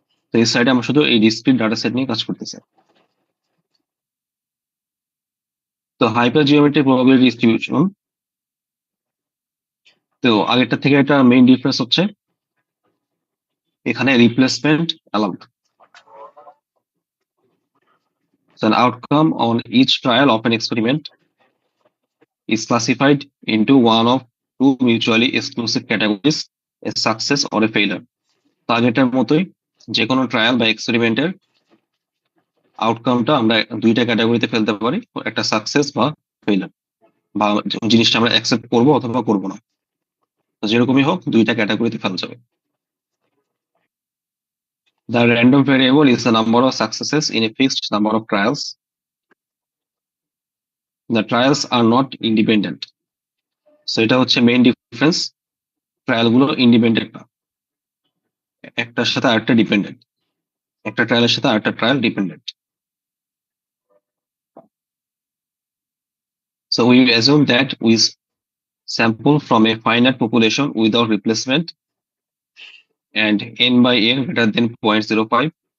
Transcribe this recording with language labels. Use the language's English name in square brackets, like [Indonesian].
[Bangla] তো এই সাইডে আমরা শুধু এই ডিসক্রিট ডাটা সেট নিয়ে কাজ করতেছি। তো হাইপার জিওমেট্রিক প্রবাবিলিটি ডিস্ট্রিবিউশন, তো আগেরটা থেকে একটা মেইন ডিফারেন্স হচ্ছে এখানে replacement allowed. [English] So an outcome on each trial of an experiment is classified into one of two mutually exclusive categories, a success or a failure. [Bangla] আগেরটার মতোই যে কোনো ট্রায়াল বা এক্সপেরিমেন্টের আউটকামটা আমরা দুইটা ক্যাটাগরিতে ফেলতে পারি, একটা সাকসেস বা ফেইলার, বা জিনিসটা আমরা অ্যাকসেপ্ট করবো অথবা করবো না। তো যেরকমই হোক দুইটা ক্যাটাগরিতে ফেলা যাবে। [English] The random variable is the number of successes in a fixed number of trials. The trials are not independent. So [Bangla] এটা হচ্ছে মেইন ডিফারেন্স, ট্রায়াল গুলো ইন্ডিপেন্ডেন্ট না, একটার সাথে আরেকটা ডিপেন্ডেন্ট, একটা ট্রায়ালের সাথে আরেকটা trial dependent. [English] So we assume that we sample from a finite population without replacement and n by n greater than 0.05.